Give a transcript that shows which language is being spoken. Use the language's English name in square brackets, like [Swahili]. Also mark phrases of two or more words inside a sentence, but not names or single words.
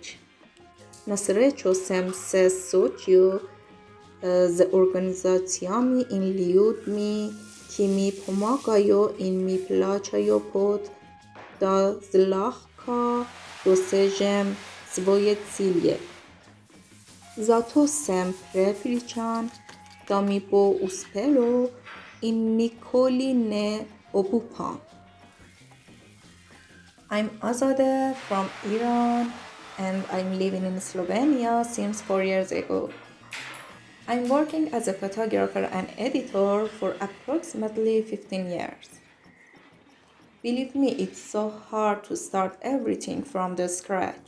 [Slovenian] Na srečo sem se soočil z organizacijami in ljudmi, ki mi pomagajo in mi plačajo pot, da zlahka dosežem svoje cilje. Zato sem prepričan, da mi bo uspelo in nikoli ne obupam. [English] I'm Azade from Iran and I'm living in Slovenia since 4 years ago. I'm working as a photographer and editor for approximately 15 years. Believe me, it's so hard to start everything from the scratch.